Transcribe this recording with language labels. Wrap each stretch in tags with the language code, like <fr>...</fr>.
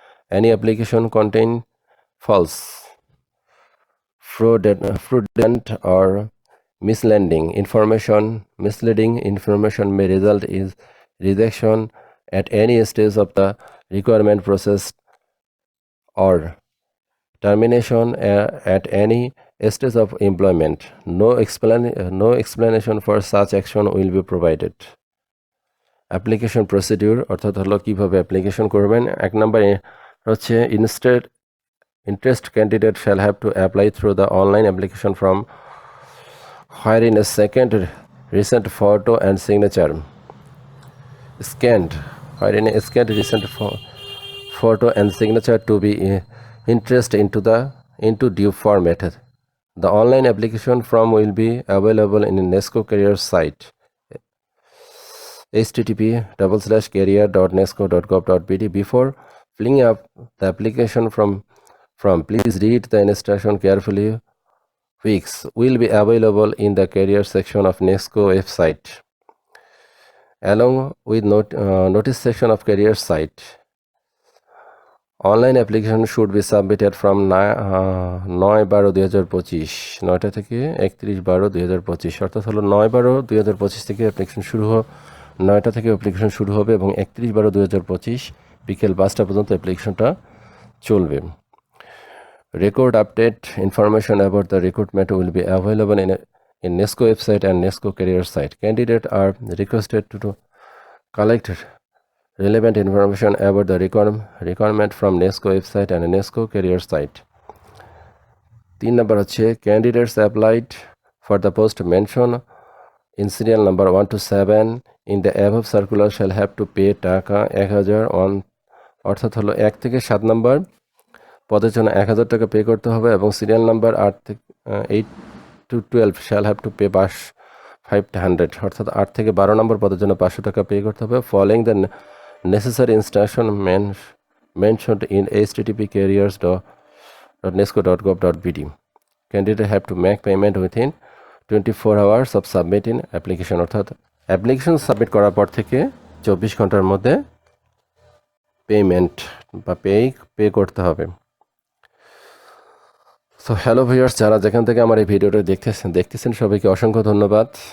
<en>Any application contain false, fraudulent or misleading information may result in rejection at any stage of the requirement process or termination at any stage of employment. No explanation for such action will be provided.</en> <bn>Application procedure অর্থাৎ হলো কীভাবে application করবেন।</bn> <en>1</en> <bn>নম্বর হচ্ছে</bn> <en>interest candidate shall have to apply through the online application form wherein a second recent photo and signature scanned recent photo and signature to be interest into due format. The online application form will be available in the NESCO career site, http://career.nesco.gov.bd. Before filling up the application form, please read the instruction carefully, which will be available in the career section of NESCO website, along with notice section of career site. Online application should be submitted from</en> <bn>9/12/2025, 9টা থেকে 31/12/2025, অর্থাৎ হলো 9/12/2025 থেকে application শুরু 9টা থেকে application শুরু হবে এবং 31/12/2025 বিকেল 5টা পর্যন্ত অ্যাপ্লিকেশনটা চলবে।</bn> <en>Record update information about the recruitment will be available in NESCO website and NESCO career site. Candidates are requested to collect relevant information about the requirement from NESCO website and NESCO career site. 3 number</en> <bn>হচ্ছে</bn> <en>candidates applied for the post mentioned in serial number 1 to 7 in the above circular shall have to pay taka 1000 on,</en> <bn>অর্থাৎ হলো 1 থেকে 7 নম্বর পদের জন্য 1000 টাকা pay করতে হবে এবং serial number</bn> <en>8 to 12 shall have to pay 500,</en> <bn>অর্থাৎ 8 থেকে 12 নম্বর পদের জন্য 500 টাকা পে করতে হবে।</bn> <en>Following the necessary instruction mentioned in http://careers.nesco.gov.bd. Candidate have to make payment within 24 hours of submitting application,</en> <bn>অর্থাৎ অ্যাপ্লিকেশন সাবমিট করার পর থেকে 24 ঘন্টার মধ্যে পেমেন্ট বা পে করতে হবে। সো হ্যালো ভিউয়ার্স, যারা যেখান থেকে আমার এই ভিডিওটা দেখতেছেন সবাইকে অসংখ্য ধন্যবাদ।</bn>